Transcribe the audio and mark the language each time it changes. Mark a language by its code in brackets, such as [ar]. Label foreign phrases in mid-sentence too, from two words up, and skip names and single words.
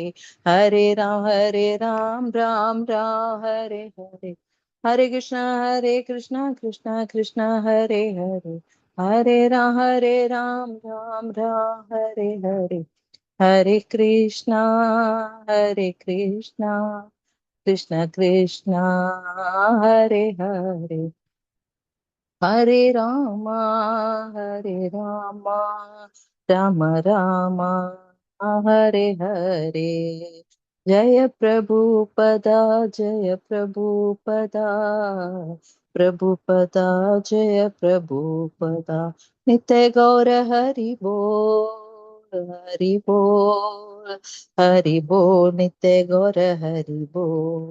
[sa] ഹരേ രാം രാം ഹരേ ഹരേ ഹരേ കൃഷ്ണ കൃഷ്ണ ഹരേ ഹരേ ഹരേ രാം രാം ഹരേ ഹരേ ഹരേ കൃഷ്ണ കൃഷ്ണ കൃഷ്ണ ഹരേ ഹരേ ഹരേ രാമ രാമ ഹരേ ഹരേ ജയ പ്രഭുപദ ജയ പ്രഭുപദ നിത്യ ഗൗര ഹരി ബോൾ നിത്യ ഗൗര ഹരി ബോൾ.